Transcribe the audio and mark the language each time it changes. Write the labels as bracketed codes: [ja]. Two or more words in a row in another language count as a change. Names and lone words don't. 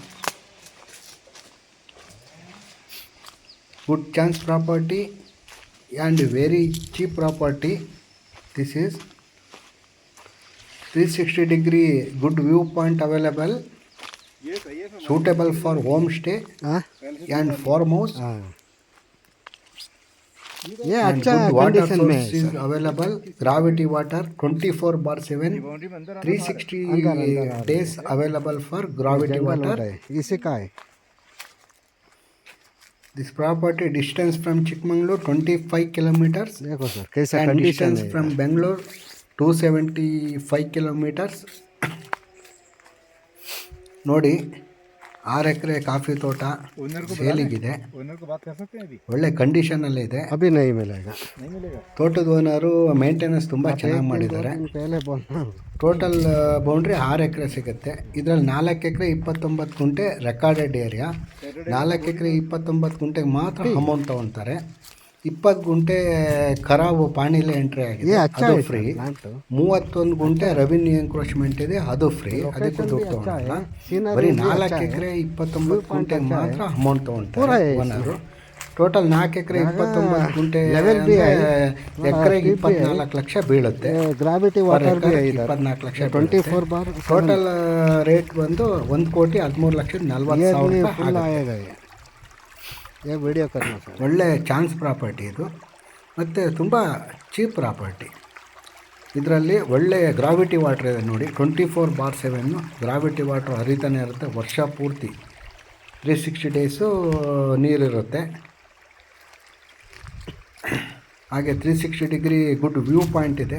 [en] Good chance property and very cheap property. This is 360-degree good viewpoint available, suitable for homestay ಹಾಂ and farmhouse. [hi] ಹಾಂ ये [en] And [hi] अच्छा [en] good water [hi] कंडीशन में [en] source [hi] है [en] is [hi] सर [en] available. Gravity water 24/7, 360 [hi] अंदर [en] days available for gravity [hi] जंगल [en] water. [hi] होता है इसी का है [en] This property distance from Chikmagalur 25 kilometers [hi] देखो सर कैसा [en] and [hi] कंडीशन [en] distance [hi] है [en] from Bangalore 275 kilometers. [kn] ನೋಡಿ 6 ಎಕರೆ ಕಾಫಿ ತೋಟ ಸೇಲಿಗಿದೆ. ಒಳ್ಳೆ ಕಂಡೀಷನಲ್ಲೇ ಇದೆ. [hi] अभी नहीं मिलेगा [kn] ತೋಟದ ಓನರು ಮೇಂಟೆನೆನ್ಸ್ ತುಂಬ ಚೆನ್ನಾಗಿ ಮಾಡಿದ್ದಾರೆ. [hi] पहले बोलना [en] total boundary [kn] 6 ಎಕರೆ ಸಿಗುತ್ತೆ. ಇದರಲ್ಲಿ 4 ಎಕರೆ 29 ಗುಂಟೆ [en] recorded area. [kn] 4 ಎಕರೆ 29 ಗುಂಟೆಗೆ ಮಾತ್ರ ಅಮೌಂಟ್ ತೊಗೊಳ್ತಾರೆ. 20 ಗುಂಟೆ ಖರಾಬು ಪಾಣಿಲೆ ಎಂಟ್ರಿ ಆಗಿದೆ, ಅದು ಫ್ರೀ. 31 ಗುಂಟೆ [en] revenue encroachment [kn] ಇದೆ, ಅದು ಫ್ರೀ. ಅದಕ್ಕೆ ದುಡ್ಡು ತೊಗೊಳಲ್ಲ. ಬರೀ 4 ಎಕರೆ 29 ಗುಂಟೆಗೆ ಮಾತ್ರ ಅಮೌಂಟ್ ತೊಗೊಳ್ತಾರೆ ಓನರು. ಟೋಟಲ್ 4 ಎಕರೆ 29 ಗುಂಟೆ ಎಕರೆಗೆ 24 ಲಕ್ಷ ಬೀಳುತ್ತೆ. [en] gravity water [hi] भी है इधर [kn] 24 ಲಕ್ಷ [hi] 24 बार [en] total rate [kn] ಬಂದು 1,13,40,000 ರೂಪಾಯಿ [hi] फुल [kn] ಆಗುತ್ತೆ. [hi] आएगा ये वीडियो करना सर [kn] ಒಳ್ಳೆ [en] chance property [kn] ಇದು, ಮತ್ತು ತುಂಬ [en] cheap property. [kn] ಇದರಲ್ಲಿ ಒಳ್ಳೆ [en] gravity water [kn] ಇದೆ ನೋಡಿ. 24/7 [en] gravity water [kn] ಹರಿತಾನೆ ಇರುತ್ತೆ ವರ್ಷ ಪೂರ್ತಿ. 360 ಡೇಸು ನೀರಿರುತ್ತೆ. ಹಾಗೆ 360 [en] degree good view point [kn] ಇದೆ.